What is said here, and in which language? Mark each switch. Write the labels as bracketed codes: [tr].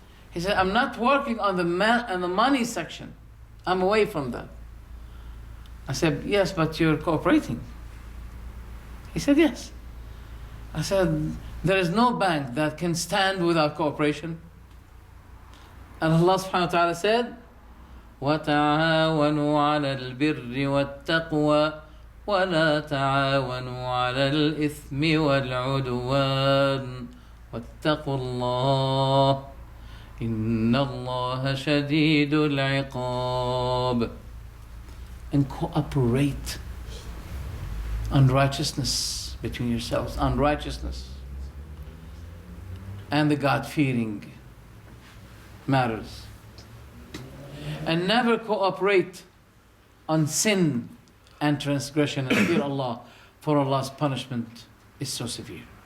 [en] He said, "I'm not working on the money section. I'm away from that." I said, "Yes, but you're cooperating." He said, "Yes." I said, "There is no bank that can stand without cooperation." And Allah subhanahu wa ta'ala said, [ar] وَتَعَاوَنُوا عَلَى الْبِرِّ وَالتَّقْوَى وَلَا تَعَاوَنُوا عَلَى الْإِثْمِ وَالْعُدْوَانِ وَاتَّقُوا اللَّهَ إِنَّ اللَّهَ شَدِيدُ الْعِقَابِ. [en] And cooperate on righteousness between yourselves, on righteousness and the God-fearing matters. And never cooperate on sin and transgression, and fear Allah, for Allah's punishment is so severe.